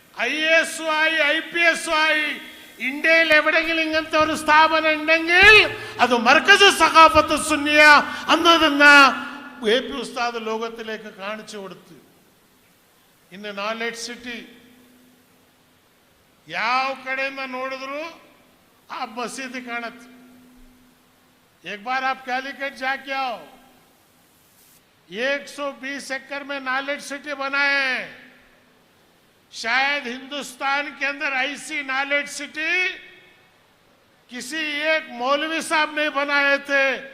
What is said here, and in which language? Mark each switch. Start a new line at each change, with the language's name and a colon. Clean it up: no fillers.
Malayalam: IAS ആയി IPS ആയി ഇന്ത്യയിൽ എവിടെയെങ്കിലും ഇങ്ങനത്തെ ഒരു സ്ഥാപനം ഉണ്ടെങ്കിൽ അത് മർക്കസ് സഖാഫത്ത് സുന്നിയ എന്നതെന്ന AP ഉസ്താദ് ലോകത്തിലേക്ക് കാണിച്ചു കൊടുത്തു.
Kannada: ಇನ್ನು ನಾಲೆಡ್ಜ್ ಸಿಟಿ ಯಾವ ಕಡೆಯಿಂದ ನೋಡಿದ್ರು ಆ ಮಸೀದಿ ಕಾಣುತ್ತೆ.
Hindi: एक बार आप कैलिकट जाके आओ, 120 एकड़ में नॉलेज सिटी बनाए हैं. शायद हिंदुस्तान के अंदर ऐसी नॉलेज सिटी किसी एक मौलवी साहब ने बनाए थे.